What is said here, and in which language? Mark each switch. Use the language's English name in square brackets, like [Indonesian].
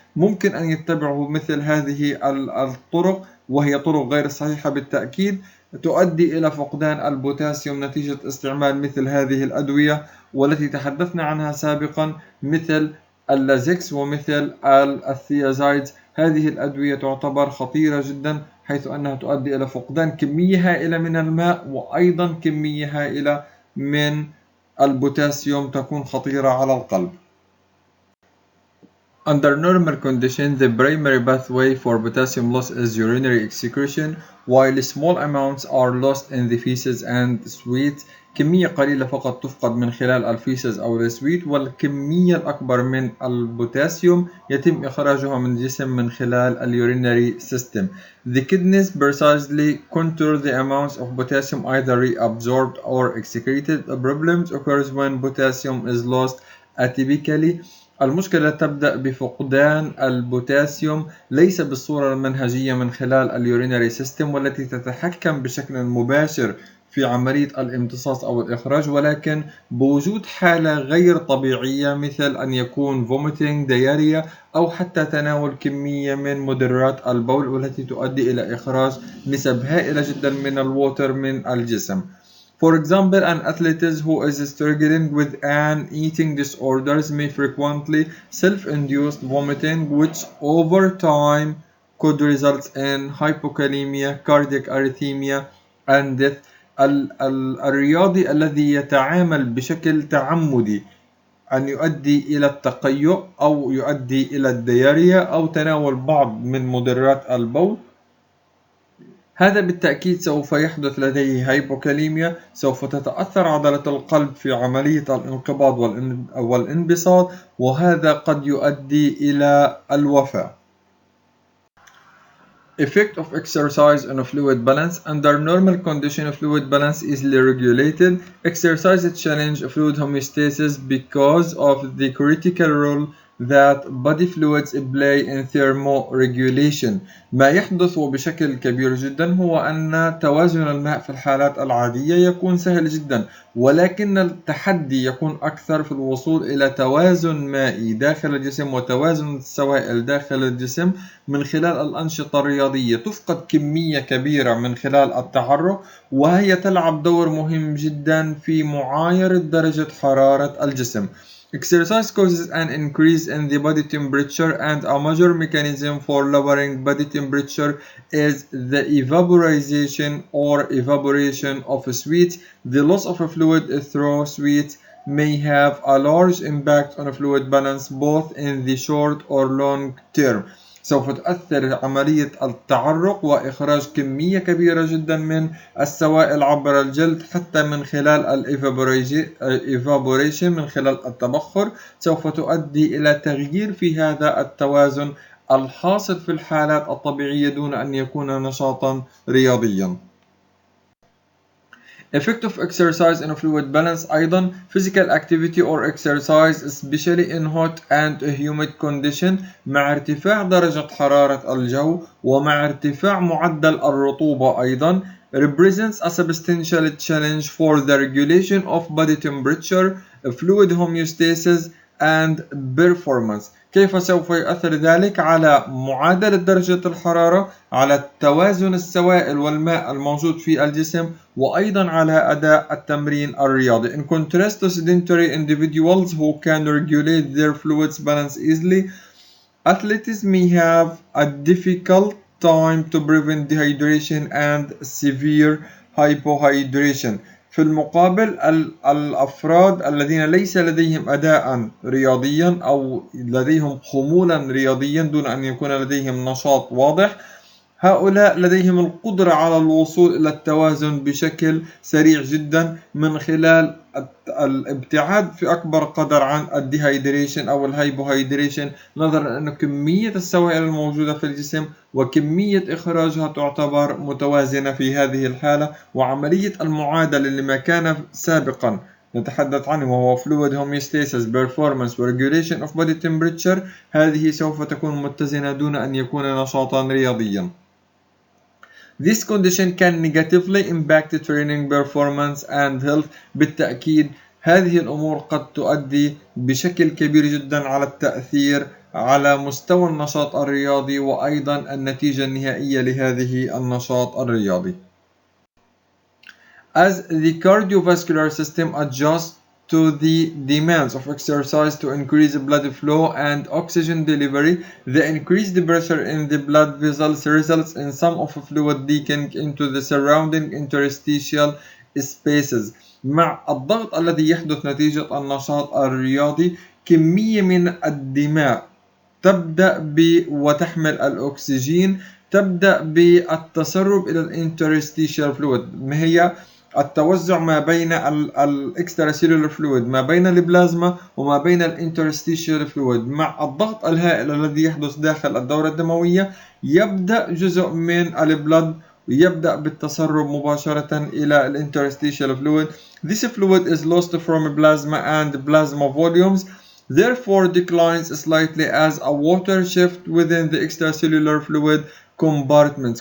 [Arabic] ممكن أن يتبعوا مثل هذه الطرق، وهي طرق غير صحيحة بالتأكيد، تؤدي إلى فقدان البوتاسيوم نتيجة استعمال مثل هذه الأدوية والتي تحدثنا عنها سابقا، مثل اللازكس ومثل الثيازايدز. هذه الأدوية تعتبر خطيرة جدا حيث أنها تؤدي إلى فقدان كمية هائلة من الماء وأيضا كمية هائلة من البوتاسيوم تكون خطيرة على القلب. [English] Under normal conditions, the primary pathway for potassium loss is urinary excretion, while small amounts are lost in the feces and sweat. [Arabic] كمية قليلة فقط تفقد من خلال الفيسز أو السويت، والكمية الأكبر من البوتاسيوم يتم إخراجها من الجسم من خلال اليورينري system. [English] The kidneys precisely control the amounts of potassium either reabsorbed or excreted. The problem occurs when potassium is lost atypically. [Arabic] المشكلة تبدأ بفقدان البوتاسيوم ليس بالصورة المنهجية من خلال اليورينري سيستم والتي تتحكم بشكل مباشر في عملية الامتصاص أو الإخراج، ولكن بوجود حالة غير طبيعية مثل أن يكون [English] vomiting, diarrhea، [Arabic] أو حتى تناول كمية من مدرات البول والتي تؤدي إلى إخراج نسب هائلة جدا من الووتر من الجسم. [English] For example, an athlete who is struggling with an eating disorders may frequently self-induced vomiting, which over time could result in hypokalemia, cardiac arrhythmia, and death. [Arabic] الرياضي الذي يتعامل بشكل تعمدي أن يؤدي إلى التقيؤ أو يؤدي إلى الديارية أو تناول بعض من مدرات البول. هذا بالتأكيد سوف يحدث لديه هايبوكاليميا، سوف تتأثر عضلة القلب في عملية الانقباض والانبساط، وهذا قد يؤدي إلى الوفاة. [English] Effect of exercise on fluid balance. Under normal condition, fluid balance is easily regulated. Exercise challenge fluid homeostasis because of the critical role that body fluids play in thermoregulation. [Arabic] ما يحدث بشكل كبير جدا هو أن توازن الماء في الحالات العادية يكون سهل جدا، ولكن التحدي يكون أكثر في الوصول إلى توازن مائي داخل الجسم وتوازن السوائل داخل الجسم من خلال الأنشطة الرياضية. تفقد كمية كبيرة من خلال التحرك، وهي تلعب دور مهم جدا في معايرة درجة حرارة الجسم. [English] Exercise causes an increase in the body temperature, and a major mechanism for lowering body temperature is the evaporization or evaporation of sweat. The loss of fluid through sweat may have a large impact on fluid balance both in the short or long term. [Arabic] سوف تؤثر عملية التعرق وإخراج كمية كبيرة جدا من السوائل عبر الجلد حتى من خلال الإيفابوريشن من خلال التبخر، سوف تؤدي إلى تغيير في هذا التوازن الحاصل في الحالات الطبيعية دون أن يكون نشاطا رياضيا. [English] Effect of exercise in fluid balance. [Arabic] أيضا [English] physical activity or exercise especially in hot and humid condition [Arabic] مع ارتفاع درجة حرارة الجو ومع ارتفاع معدل الرطوبة أيضا [English] represents a substantial challenge for the regulation of body temperature, fluid homeostasis and performance. [Arabic] كيف سوف يؤثر ذلك على معادلة درجة الحرارة، على توازن السوائل والماء الموجود في الجسم، وأيضا على أداء التمرين الرياضي. [English] In contrast to sedentary individuals who can regulate their fluids balance easily, athletes may have a difficult time to prevent dehydration and severe hypohydration. [Arabic] في المقابل الأفراد الذين ليس لديهم أداء رياضيا أو لديهم خمولا رياضيا دون أن يكون لديهم نشاط واضح، هؤلاء لديهم القدرة على الوصول إلى التوازن بشكل سريع جدا من خلال الابتعاد في أكبر قدر عن الديهايدريشن أو الهايبوهايدريشن، نظرا أن كمية السوائل الموجودة في الجسم وكمية إخراجها تعتبر متوازنة في هذه الحالة. وعملية المعادلة لما كان سابقا نتحدث عنه وهو [English] fluid homeostasis, performance [Arabic] و [English] regulation of body temperature، [Arabic] هذه سوف تكون متزنة دون أن يكون نشاطا رياضيا. [English] This condition can negatively impact training performance and health. [Arabic] بالتأكيد هذه الأمور قد تؤدي بشكل كبير جدا على التأثير على مستوى النشاط الرياضي وأيضا النتيجة النهائية لهذه النشاط الرياضي. [English] As the cardiovascular system adjusts to the demands of exercise to increase blood flow and oxygen delivery, the increased pressure in the blood vessels results in some of fluid leaking into the surrounding interstitial spaces. [Arabic] مع الضغط الذي يحدث نتيجة النشاط الرياضي، كمية من الدماء تبدأ وتحمل الأكسجين تبدأ بالتسرب إلى الانترستيشال فلويد. ما هي التوزع ما بين الاكستراسيلولر فلويد، ما بين البلازما وما بين الانترستيشال فلويد. مع الضغط الهائل الذي يحدث داخل الدورة الدموية يبدأ جزء من البلد ويبدأ بالتسرب مباشرة إلى الانترستيشال فلويد. [English] This fluid is lost from plasma and plasma volumes, therefore declines slightly as a water shift within the extracellular fluid compartments.